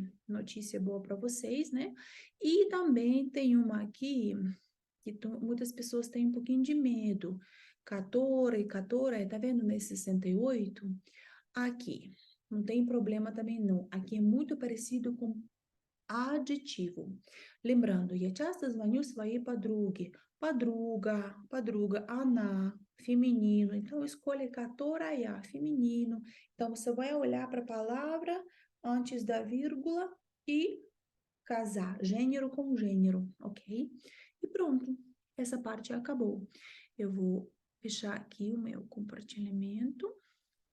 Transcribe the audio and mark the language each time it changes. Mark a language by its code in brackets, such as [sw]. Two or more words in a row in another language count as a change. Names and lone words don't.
[pt] Notícia boa para vocês, né? E também tem uma aqui que muitas pessoas têm um pouquinho de medo. 14, 14, tá vendo nesse 68? Aqui, não tem problema também não. Aqui é muito parecido com adjetivo. Lembrando, [ru] я часто звоню своей подруге. Подруга, подруga, она, [pt] feminino. Então, escolha которая, feminino. Então, você vai olhar para a palavra antes da vírgula e casar, gênero com gênero, ok? E pronto, essa parte acabou. Eu vou fechar aqui o meu compartilhamento, prontinho.